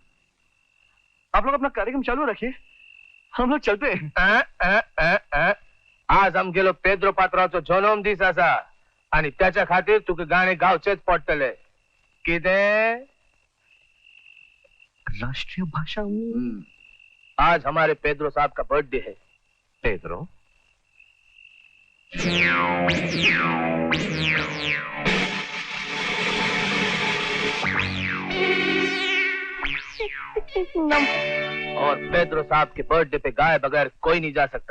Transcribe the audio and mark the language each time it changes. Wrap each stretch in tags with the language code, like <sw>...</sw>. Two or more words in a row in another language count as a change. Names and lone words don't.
<hi>आप लोग अपना कार्यक्रम चालू रखिए, हम लोग चलते हैं।</hi> <kok>आज आमगेलो पेद्रो पात्राचो जन्म दीस आसा आणि त्याच्या खातीर तुका गाणे गावचेच पडटले। कितें?</kok> <hi>राष्ट्रीय भाषा। आज हमारे पेद्रो साहब का बर्थडे है। पेद्रो? और पेद्रो साहब के बर्थडे पे गाए बगैर कोई नहीं जा सकता।</hi>